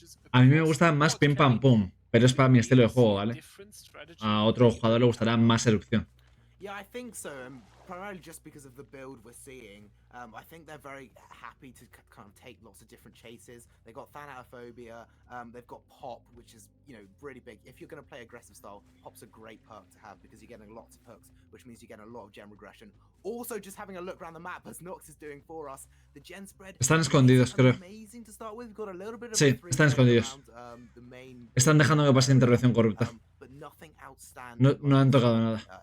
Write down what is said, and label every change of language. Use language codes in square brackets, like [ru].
[es] A mí me gusta más pim pam pum, pero es para mi estilo de juego, ¿vale? A otro jugador le gustará más erupción. [en] Yeah, I think so, and primarily just because of the build we're seeing. I think they're very happy to kind of take lots of different chases. They've got Thanatophobia, they've got Pop, which is, you know, really big. If you're going to play aggressive style, Pop's a great perk to have because you're getting lots of hooks, which means you're getting a lot of gem regression. Also, just having a look around the map, as Nox is doing for us, the gen spread [es] Están escondidos, creo. [en] amazing to start with. We've got a little bit of [es] Sí, están escondidos. Están dejando que pase intervención corrupta. No han tocado nada.